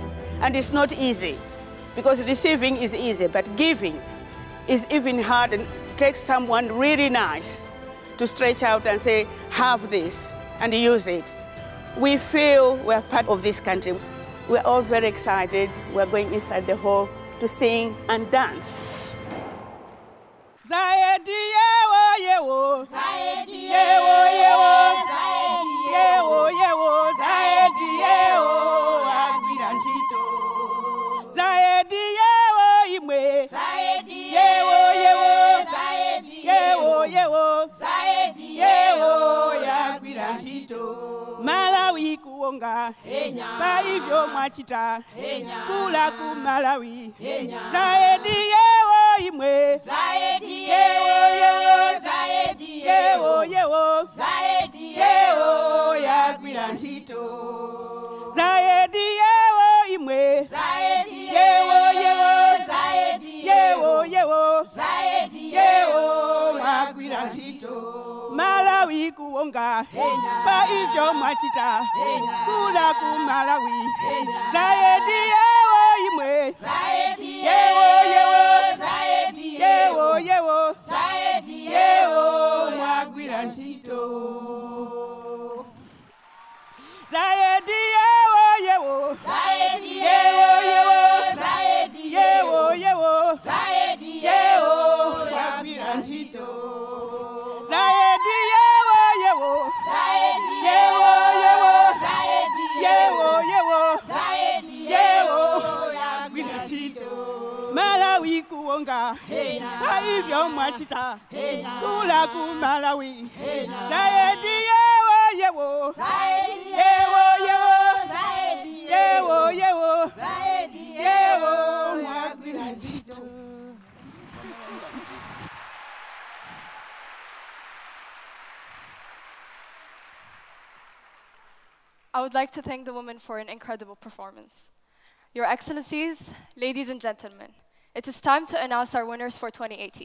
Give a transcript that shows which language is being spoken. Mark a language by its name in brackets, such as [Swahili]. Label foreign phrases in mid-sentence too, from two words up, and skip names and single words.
[English] And it's not easy, because receiving is easy, but giving is even hard, and takes someone really nice to stretch out and say, have this, and use it. We feel we're part of this country. We're all very excited. We're going inside the hall to sing and dance. [Nyanja] Zayed yewo yewo, Zayed yewo yewo, Zayed yewo yewo, Zayed yewo agwira ntchito. Zayed yewo imwe, Zayed yewo yewo, Zayed yewo yewo, Zayed yewo agwira ntchito. [Tumbuka] Malawi kuonga, pa ivyo mwachita, kula ku Malawi. [Nyanja] Zayed yewo imwe, Zayed yewo yewo, Zayed yewo yewo, Zayed yewo yagwira ntchito. Zayed yewo imwe, Zayed yewo yewo, Zayed yewo yewo, Zayed yewo yagwira ntchito. [Tumbuka] Malawi kuonga, pa ivyo mwachita, kula ku Malawi. [Nyanja] Zayed yewo imwe, Zayed yewo yewo, Zayed yewo yewo, Zayed yewo mwagwira ntchito. Zayed yewo yewo, Zayed yewo yewo, Zayed yewo yewo, Zayed yewo mwagwira ntchito. Zayed yewo yewo, Zayed yewo yewo, Zayed yewo yewo, Zayed yewo mwagwira ntchito. [Tumbuka] Malawi kuonga, pa ivyo mwachita, kula ku Malawi. [Nyanja] Zayed yewo yewo, Zayed yewo yewo, Zayed yewo yewo, Zayed yewo mwagwira ntchito. [English] I would like to thank the women for an incredible performance. Your Excellencies, ladies and gentlemen, it is time to announce our winners for 2018.